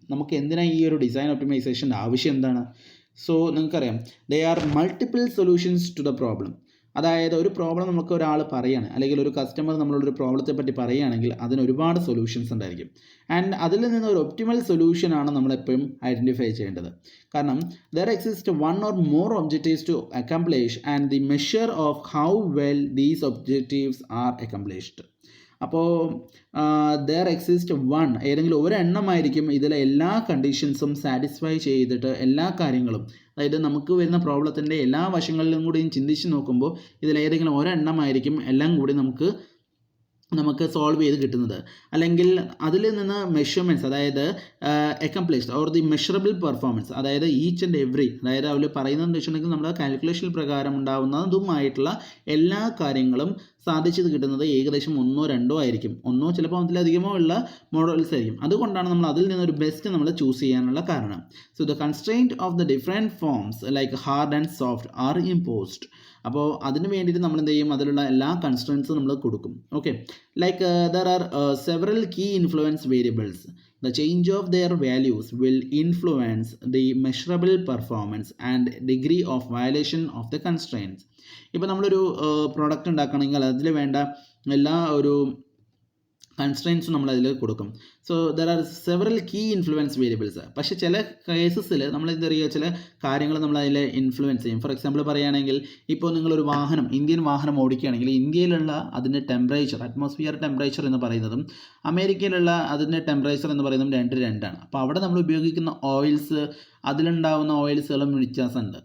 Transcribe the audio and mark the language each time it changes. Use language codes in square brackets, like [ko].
[ml] നമുക്ക് എന്തിനാണ് ഈ ഒരു ഡിസൈൻ ഒപ്റ്റിമൈസേഷൻ്റെ ആവശ്യം എന്താണ്? സോ നിങ്ങൾക്കറിയാം, [en] There are multiple solutions to the problem. [ml] അതായത് ഒരു പ്രോബ്ലം നമുക്ക് ഒരാൾ പറയുകയാണ്, അല്ലെങ്കിൽ ഒരു കസ്റ്റമർ നമ്മളോടൊരു പ്രോബ്ലത്തെ പറ്റി പറയുകയാണെങ്കിൽ അതിന് ഒരുപാട് സൊല്യൂഷൻസ് ഉണ്ടായിരിക്കും. ആൻഡ് അതിൽ നിന്ന് ഒരു ഒപ്റ്റിമൽ സൊല്യൂഷനാണ് നമ്മളെപ്പോഴും ഐഡൻറ്റിഫൈ ചെയ്യേണ്ടത്. [en] കാരണം there exist one or more objectives to accomplish and the measure of how well these objectives are accomplished. [ml] അപ്പോൾ [en] there exist one, [ml] ഏതെങ്കിലും ഒരെണ്ണമായിരിക്കും ഇതിലെ എല്ലാ കണ്ടീഷൻസും സാറ്റിസ്ഫൈ ചെയ്തിട്ട് എല്ലാ കാര്യങ്ങളും, അതായത് നമുക്ക് വരുന്ന പ്രോബ്ലത്തിൻ്റെ എല്ലാ വശങ്ങളിലും കൂടിയും ചിന്തിച്ച് നോക്കുമ്പോൾ ഇതിലേതെങ്കിലും ഒരെണ്ണമായിരിക്കും എല്ലാം കൂടി നമുക്ക് സോൾവ് ചെയ്ത് കിട്ടുന്നത്. അല്ലെങ്കിൽ അതിൽ നിന്ന് മെഷർമെൻറ്റ്സ്, അതായത് [en] accomplished or the measurable performance, [ml] അതായത് [en] each and every, [ml] അതായത് അവർ പറയുന്നതെന്ന് വെച്ചിട്ടുണ്ടെങ്കിൽ നമ്മുടെ കാൽക്കുലേഷൻ പ്രകാരം ഉണ്ടാകുന്നതുമായിട്ടുള്ള എല്ലാ കാര്യങ്ങളും സാധിച്ചത് കിട്ടുന്നത് ഏകദേശം 1-2 ആയിരിക്കും. 1 ചിലപ്പോൾ അതിലധികമോ ഉള്ള മോഡൽസ് ആയിരിക്കും. അതുകൊണ്ടാണ് നമ്മൾ അതിൽ നിന്നൊരു ബെസ്റ്റ് നമ്മൾ ചൂസ് ചെയ്യാനുള്ള കാരണം. [en] So the constraint of the different forms like hard and soft are imposed. [ml] അപ്പോൾ അതിന് വേണ്ടിയിട്ട് നമ്മൾ എന്ത് ചെയ്യും, അതിലുള്ള എല്ലാ കൺസ്ട്രെയിൻസും നമ്മൾ കൊടുക്കും. [en] Okay, like there are several key influence variables. The change of their values will influence the measurable performance and degree of violation of the constraints. [ml] ഇപ്പോൾ നമ്മളൊരു പ്രോഡക്റ്റ് ഉണ്ടാക്കണമെങ്കിൽ അതിൽ വേണ്ട എല്ലാ ഒരു കൺസ്ട്രെയിൻസും നമ്മൾ അതിൽ കൊടുക്കും. [en] So there are several key influence variables. [ml] പക്ഷേ ചില കേസസിൽ നമ്മൾ എന്താ പറയുക, ചില കാര്യങ്ങൾ നമ്മൾ അതിൽ ഇൻഫ്ലുവൻസ് ചെയ്യും. ഫോർ എക്സാമ്പിൾ പറയുകയാണെങ്കിൽ, ഇപ്പോൾ നിങ്ങളൊരു ഇന്ത്യൻ വാഹനം ഓടിക്കുകയാണെങ്കിൽ ഇന്ത്യയിലുള്ള അതിൻ്റെ ടെമ്പറേച്ചർ, അറ്റ്മോസ്ഫിയർ ടെമ്പറേച്ചർ എന്ന് പറയുന്നതും അമേരിക്കയിലുള്ള അതിൻ്റെ ടെമ്പറേച്ചർ എന്ന് പറയുന്നതും 2 അപ്പോൾ അവിടെ നമ്മൾ ഉപയോഗിക്കുന്ന ഓയിൽസ്, അതിലുണ്ടാകുന്ന ഓയിൽസുകളും വ്യത്യാസമുണ്ട്.